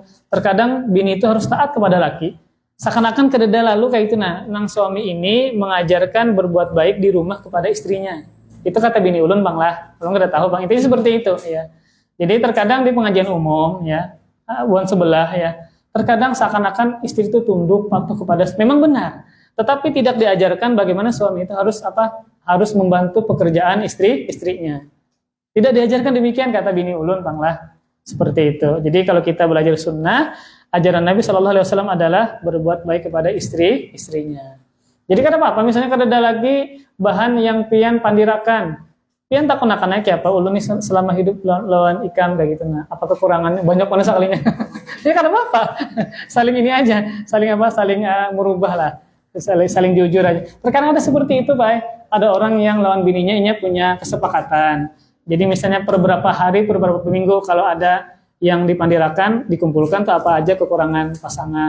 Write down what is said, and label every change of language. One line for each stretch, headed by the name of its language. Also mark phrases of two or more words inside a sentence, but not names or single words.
Banjar: Terkadang bini itu harus taat kepada laki. Seakan-akan kededa lalu kayak itu nah.
Indonesian: Nang suami ini mengajarkan berbuat baik di rumah kepada istrinya.
Banjar: Itu kata bini ulun Bang lah. Ulun kada tahu Bang.
Indonesian: Intinya seperti itu ya. Jadi terkadang di pengajian umum ya, buan sebelah ya. Terkadang seakan-akan istri itu tunduk patuh kepada memang benar. Tetapi tidak diajarkan bagaimana suami itu harus membantu pekerjaan istrinya. Tidak diajarkan demikian kata
Banjar: bini ulun Bang lah.
Indonesian: Seperti itu. Jadi kalau kita belajar sunnah, ajaran Nabi
Arabic: صلى الله عليه وسلم
Indonesian: adalah berbuat baik kepada istrinya.
Banjar: Jadi kada apa-apa, misalnya kada ada lagi bahan yang pian pandirakan. Pian tak kenakan aja apa ulun ini selama hidup lawan ikam kayak gitu nah. Apa kekurangannya? Banyak mana sekalinya. Jadi kada apa-apa.
Indonesian: Saling ini aja, saling merubah lah. Saling jujur aja. Terkadang ada seperti itu, Pak. Ada orang yang lawan bininya ini punya kesepakatan. Jadi misalnya per beberapa hari, per beberapa minggu kalau ada yang dipandirakan, dikumpulkan tuh apa aja kekurangan pasangan.